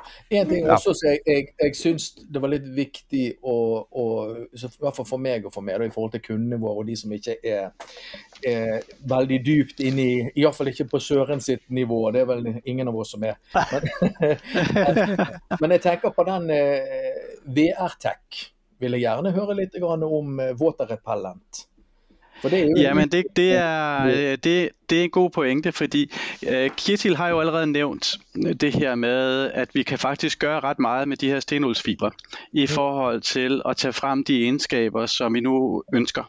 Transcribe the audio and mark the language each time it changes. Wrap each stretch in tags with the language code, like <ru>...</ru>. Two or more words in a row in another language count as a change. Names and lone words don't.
<no>En ting også som jeg synes det var litt viktig i hvert fall for meg og for meg, i forhold til kundene våre og de som ikke er veldig dypt inne i hvert fall ikke på Søren sitt nivå, det er vel ingen av oss som er. Men jeg tenker på den VR-tech, vil jeg gjerne høre litt om</no> <en>water repellent.</en> <da>Jamen det er en god pointe, fordi Kjetil har jo allerede nævnt det her med, at vi kan faktisk gøre ret meget med de her stenuldsfibre i forhold til at tage frem de egenskaber, som vi nu ønsker.</da>